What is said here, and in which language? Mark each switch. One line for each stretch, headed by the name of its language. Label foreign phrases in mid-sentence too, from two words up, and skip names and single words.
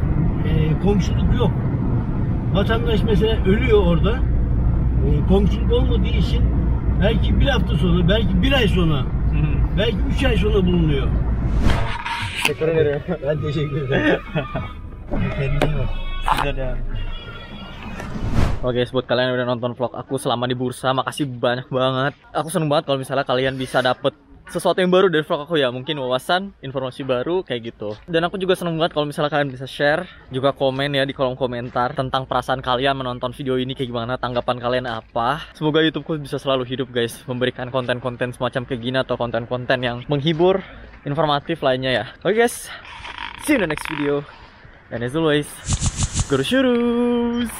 Turkish: Komşuluk yok. Vatandaş mesela ölüyor orada. Komşuluk olmadığı için belki bir hafta sonra, belki bir ay sonra, belki 3 ay sonra bulunuyor. Teşekkür ederim. Ben teşekkür ederim. Kendine iyi bak.
Indonesian: Oke guys, buat kalian yang udah nonton vlog aku selama di bursa, makasih banyak banget. Aku seneng banget kalau misalnya kalian bisa dapet sesuatu yang baru dari vlog aku ya, mungkin wawasan, informasi baru kayak gitu. Dan aku juga seneng banget kalau misalnya kalian bisa share, juga komen ya di kolom komentar tentang perasaan kalian menonton video ini kayak gimana, tanggapan kalian apa. Semoga YouTubeku bisa selalu hidup guys, memberikan konten-konten semacam kayak gini atau konten-konten yang menghibur, informatif lainnya ya.
English: Oke guys, see you in the next video. And as always, go to Shurus!